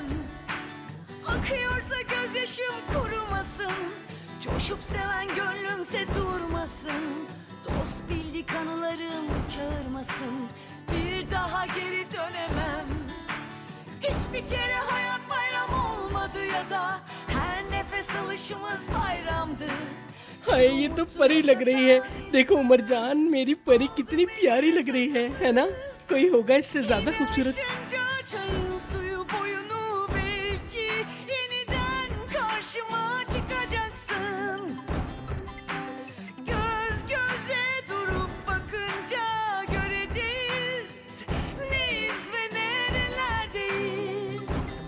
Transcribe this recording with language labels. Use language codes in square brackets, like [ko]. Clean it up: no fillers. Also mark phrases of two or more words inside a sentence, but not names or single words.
[tr] Akıyorsa gözyaşım kurumasın, coşup seven gönlümse durmasın, dost bildik anılarım çağırmasın, bir daha geri dönemem. Hiçbir kere hayat bayram olmadı ya da her nefes alışımız bayramdı. [hi] हाय ये तो परी लग रही है। देखो उमरजान, मेरी परी कितनी प्यारी लग रही है ना? कोई होगा इससे ज्यादा खूबसूरत? [tr] Yaşınca çayın suyu boyunu belki yeniden karşıma çıkacaksın. Göz göze durup bakınca göreceğiz neyiz ve nerelerdeyiz.